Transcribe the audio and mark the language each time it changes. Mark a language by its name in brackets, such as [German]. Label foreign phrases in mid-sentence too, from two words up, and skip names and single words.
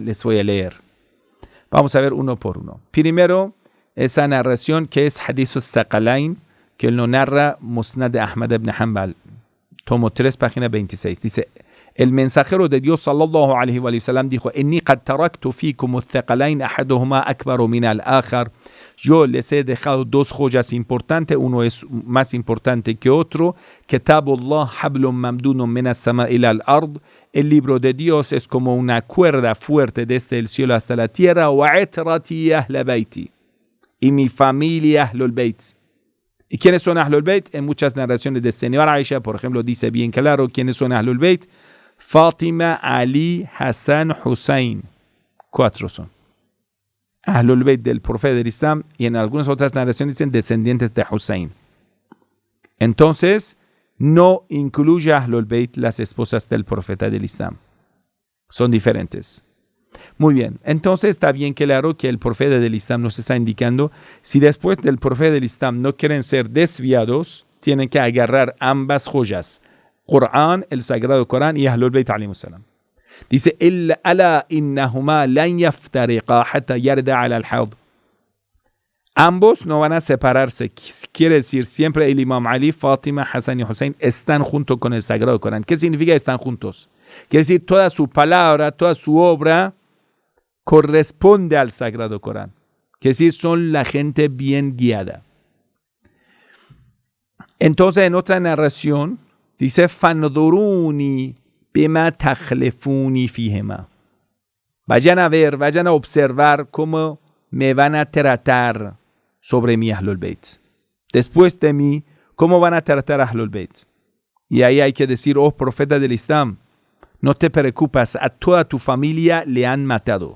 [Spanish] Les voy a leer. Vamos a ver uno por uno. Primero, esa narración que es Hadith al-Saqalain, que lo narra Musnad Ahmad ibn Hanbal, tomo 3, página 26. Dice, el mensajero de Dios [Arabic] صلى الله عليه وسلم [Spanish] dijo, [Arabic] إني قد تركت فيكم الثقلين أحدهما أكبر من الآخر. [Spanish] Yo les he dejado dos joyas importantes, uno es más importante que otro. [Arabic] كتاب الله حبل ممدود من السماء إلى الأرض. [Spanish] El libro de Dios es como una cuerda fuerte desde el cielo hasta la tierra. [Arabic] وعترتي أهل بيتي. [Spanish] Y mi familia [Arabic] أهل البيت. [Spanish] ¿Y quiénes son [Arabic] أهل البيت? [Spanish] En muchas narraciones de señora Aisha, por ejemplo, dice bien claro quiénes son [Arabic] أهل البيت. [Spanish] Fátima, Ali, Hassan, Hussein. 4 son. [Arabic] أهل البيت [Spanish] del profeta del Islam, y en algunas otras narraciones dicen descendientes de Hussein. Entonces, no incluye a [Arabic] أهل البيت [Spanish] las esposas del profeta del Islam. Son diferentes. Muy bien, entonces está bien claro que el profeta del Islam nos está indicando, si después del profeta del Islam no quieren ser desviados, tienen que agarrar ambas joyas. Corán, el Sagrado Corán y [Arabic] أهل البيت عليهم السلام. [Spanish] Dice, [Arabic] ألا إنهما لن يفترقا حتى يردا علي الحوض. [Spanish] Ambos no van a separarse. Quiere decir, siempre el Imam Ali, Fátima, Hassan y Hussein están junto con el Sagrado Corán. ¿Qué significa están juntos? Quiere decir, toda su palabra, toda su obra corresponde al Sagrado Corán. Quiere decir, son la gente bien guiada. Entonces, en otra narración, dice, [Arabic] فانظروني بما تخلفوني فيهما. [Spanish] Vayan a ver, vayan a observar cómo me van a tratar sobre mi [Arabic] أهل البيت. [Spanish] Después de mí, ¿cómo van a tratar a [Arabic] أهل البيت? [Spanish] Y ahí hay que decir, oh profeta del Islam, no te preocupes, a toda tu familia le han matado.